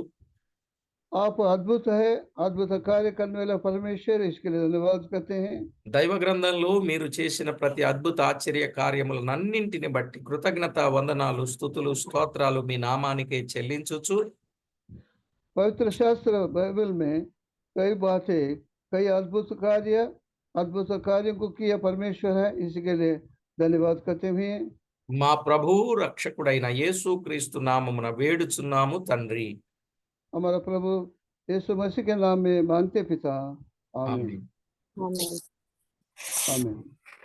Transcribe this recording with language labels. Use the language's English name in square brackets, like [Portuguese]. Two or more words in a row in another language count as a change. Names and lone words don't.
[Hindi] आप अद्भुत है, अद्भुत कार्य करने वाला परमेश्वर, इसके लिए धन्यवाद करते हैं। [Telugu] దైవ గ్రంథంలో మీరు చేసిన ప్రతి అద్భుత ఆశ్చర్య కార్యములనన్నింటిని బట్టి కృతజ్ఞత, వందనాలు, స్తుతులు, స్తోత్రాలు మీ నామానికే చెల్లించుచు [Hindi] पवित्र शास्त्र बाइबल में कई बातें, कई अद्भुत कार्यों को किया परमेश्वर है, इसके लिए धन्यवाद करते हुए [Telugu] మా ప్రభువు రక్షకుడైన యేసుక్రీస్తు నామమున వేడుచున్నాము తండ్రి. [Hindi] हमारा प्रभु यीशु मसीह के नाम में मांगते पिता, आमीन। [Telugu] ఆమేన్. [English] Amen. [Hindi] आमीन।